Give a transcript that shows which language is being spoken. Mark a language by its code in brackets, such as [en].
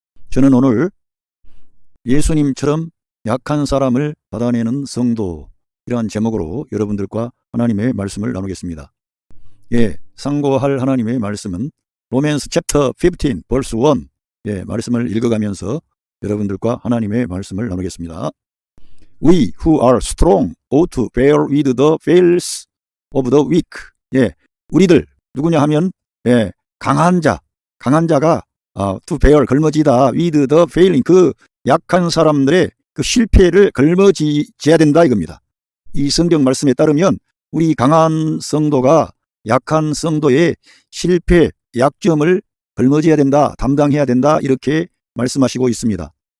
[ko] 저는 오늘 예수님처럼 약한 사람을 받아내는 성도, 이러한 제목으로 여러분들과 하나님의 말씀을 나누겠습니다. 상고할 하나님의 말씀은 [en] 로맨스 챕터 15 verse 1 [ko] 말씀을 읽어가면서 여러분들과 하나님의 말씀을 나누겠습니다. [en] We who are strong ought to bear with the fails of the weak. [ko] 우리들 누구냐 하면 강한 자가 [en] to bear [ko] 걸머지다 [en] with the failing, [ko] 그 약한 사람들의 그 실패를 걸머지야 된다 이겁니다. 이 성경 말씀에 따르면 우리 강한 성도가 약한 성도의 실패, 약점을 걸머져야 된다, 담당해야 된다, 이렇게 말씀하시고 있습니다.